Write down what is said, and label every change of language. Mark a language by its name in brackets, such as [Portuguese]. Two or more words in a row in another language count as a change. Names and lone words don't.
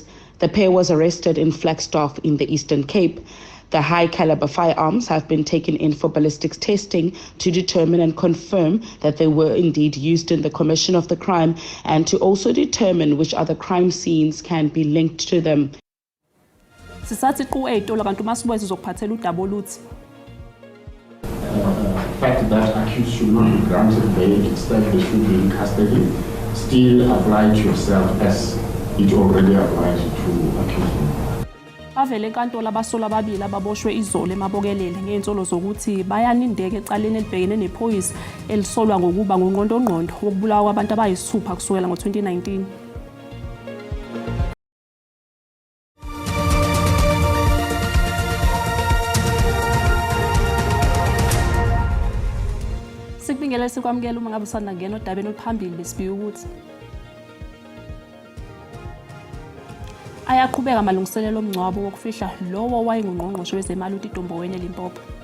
[English] The pair was arrested in Flagstaff in the Eastern Cape. The high-caliber firearms have been taken in for ballistics testing to determine and confirm that they were indeed used in the commission of the crime and to also determine which other crime scenes can be linked to them. [Zulu] Sisathi ku-8 kanti uMasibuye sizokuphathela udaba oluthi [English] fact that accused should not be granted bail, instead they should be in custody, still apply to yourself as it already applies to accused. [Zulu] Bavele enkantolo abasolwa ababili ababoshwe izolo emabokelele ngey'nsolo zokuthi bayanindeka ecaleni elibhekene nephoyisa elisolwa ngokuba ngungqondongqondo wokubulawa kwabantu abayisithupha kusukela ngo-2019. Sikubingelele sikwamukela uma ngabe usanda ngena odabeni oluphambili besibike ukuthi ayaqhubeka amalungiselelo omngcwabo wokufihla lowo wayengungqongqoshe wezemali uTito Mboweni eLimpopo.